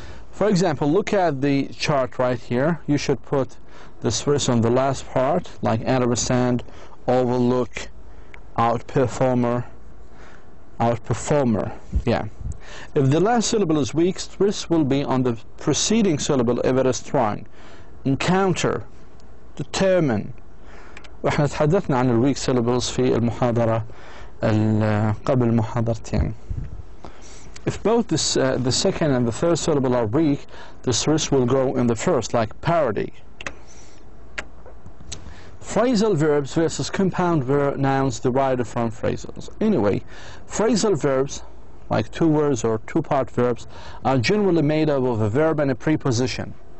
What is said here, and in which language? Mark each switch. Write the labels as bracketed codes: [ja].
[en] For example, look at the chart right here. You should put the stress on the last part, like understand, overlook, outperformer. Yeah. If the last syllable is weak, stress will be on the preceding syllable if it is strong. Encounter, determine. [ar] واحنا تحدثنا عن الweak syllables في المحاضرة قبل محاضرتين. [en] If both the second and the third syllable are weak, the stress will go in the first, like parody. Phrasal verbs versus compound nouns derived from phrasals. Anyway, phrasal verbs, like 2 words or 2-part verbs, are generally made up of a verb and a preposition.